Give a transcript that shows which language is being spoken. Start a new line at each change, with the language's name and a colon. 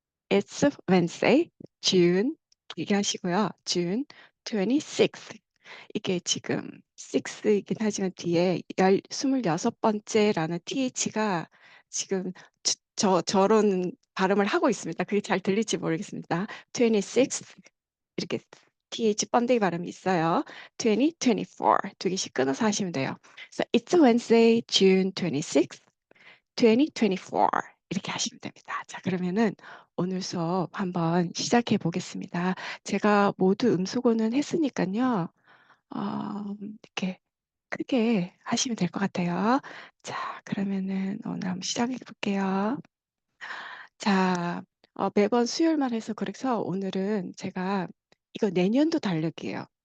English: It's a Wednesday, June
Korean: 길게 하시고요.
English: June 26th.
Korean: 이게 지금 6이긴 하지만 뒤에 26번째라는 TH가 지금 저런 발음을 하고 있습니다. 그게 잘 들릴지 모르겠습니다. 26th 이렇게 TH 번데기 발음이 있어요. 2024 두 개씩 끊어서 하시면 돼요.
English: So it's a Wednesday, June 26th, 2024
Korean: 이렇게 하시면 됩니다. 자, 그러면은 오늘 수업 한번 시작해 보겠습니다. 제가 모두 음수고는 했으니까요. 이렇게 크게 하시면 될 것 같아요. 자, 그러면은 오늘 한번 시작해 볼게요. 자, 매번 수요일만 해서 그래서 오늘은 제가 이거 내년도 달력이에요.